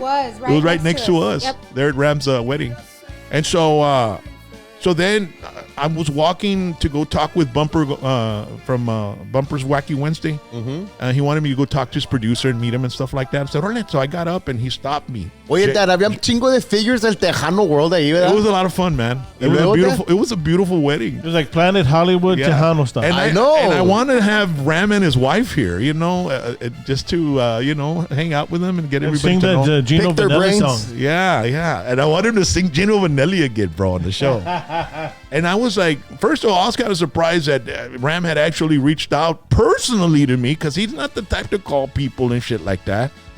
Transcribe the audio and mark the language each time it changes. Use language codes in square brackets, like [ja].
[en] It was right next to us. Yep. There at Ram's wedding. And so then I was walking to go talk with Bumper from Bumper's Wacky Wednesday. Mm-hmm. He wanted me to go talk to his producer and meet him and stuff like that. So I got up and he stopped me. [es] Oye, Dad, había un chingo de figures del Tejano World ahí, ¿verdad? [en] It was a lot of fun, man. It was a beautiful wedding. It was like Planet Hollywood Tejano stuff. And I know. And I want to have Ram and his wife here, just to hang out with them and get everybody to know. Sing that Gino Pick their Vanelli brains. song. Yeah. And I want him to sing Gino Vanelli again, bro, on the show. And I was like, first of all, I was kind of surprised that Ram had actually reached out personally to me because he's not the type to call people and shit like that.